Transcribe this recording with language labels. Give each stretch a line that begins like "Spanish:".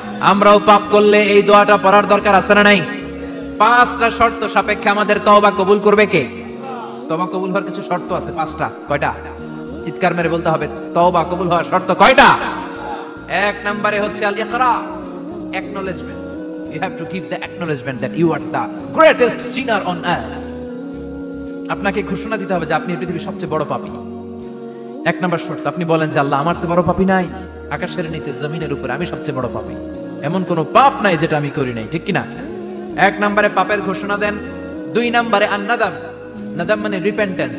Bangla: আমরাও পাপ করলে এই দোয়াটা পড়ার দরকার আছে না নাই? 5টা শর্ত সাপেক্ষে আমাদের তওবা কবুল করবে কে? তওবা কবুল হওয়ার কিছু শর্ত আছে 5টা। কয়টা? চিৎকার মেরে বলতে হবে, তওবা কবুল হওয়ার শর্ত কয়টা? 1 নম্বরে হচ্ছে আল ইকরা, acknowledgement.
English: You have to give the acknowledgement that you are the greatest sinner on earth.
Bangla: আপনাকে ঘোষণা দিতে হবে যে আপনি পৃথিবীর সবচেয়ে বড় পাপী। 1 নম্বর শর্ত, আপনি বলেন যে আল্লাহ, আমার চেয়ে বড় পাপী নাই, আকাশের নিচে জমিনের উপরে আমি সবচেয়ে বড় পাপী, এমন কোন পাপ নাই যেটা আমি করি নাই, ঠিক কি না? 1 নম্বরে পাপের ঘোষণা দেন। 2 নম্বরে আন-নাদাম, নাদাম মানে রিপেন্টেন্স।